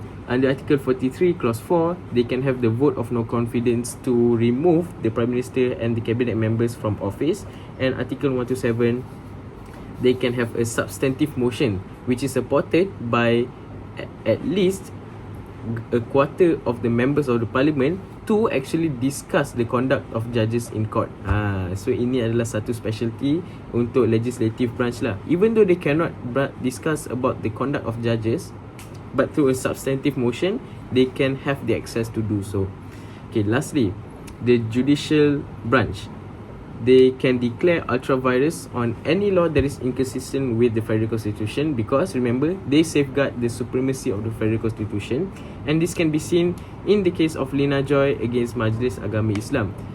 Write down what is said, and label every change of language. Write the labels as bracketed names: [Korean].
[English] Under Article 43 clause 4, they can have the vote of no confidence to remove the Prime Minister and the cabinet members from office. And Article 127, they can have a substantive motion which is supported by at least a quarter of the members of the parliament to actually discuss the conduct of judges in court. [Malay] So ini adalah satu specialty untuk legislative branch lah. [English] Even though they cannot discuss about the conduct of judges, but through a substantive motion, they can have the access to do so. Okay, lastly, the judicial branch. They can declare ultra virus on any law that is inconsistent with the Federal Constitution, because remember, they safeguard the supremacy of the Federal Constitution, and this can be seen in the case of Lina Joy against Majlis Agama Islam.